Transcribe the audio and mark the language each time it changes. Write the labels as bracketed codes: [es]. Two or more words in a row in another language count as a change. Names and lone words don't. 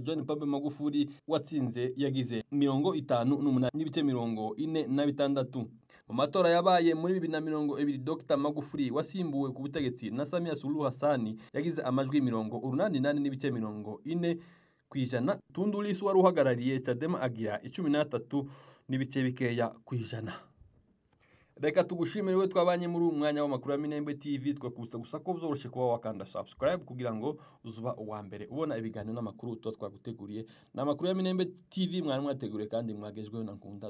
[rw] John Pombe Magufuli watsinze yagize 58.46. Mu matora yabaye muri 2020 Dr. Magufuli wasimbuwe ku butegetsi na Samia Suluhu Hassan yagize amajwi 88.40 kw'ijana. Tundu Lissu wari uhagarariye Chadema agira 13 n'ibice bikeya kw'ijana. Reka tugushimire we twabanye muri umwanya w'amakuru ya Minembwe TV. Twakubutsa gusa ko byoroshye kuba wakanda subscribe kugira ngo uzuba uwa mbere ubona ibiganiro n'amakuru twaguteguriye. N'amakuru ya Minembwe TV mwari mwateguriye kandi mwagezweho na Nkunda.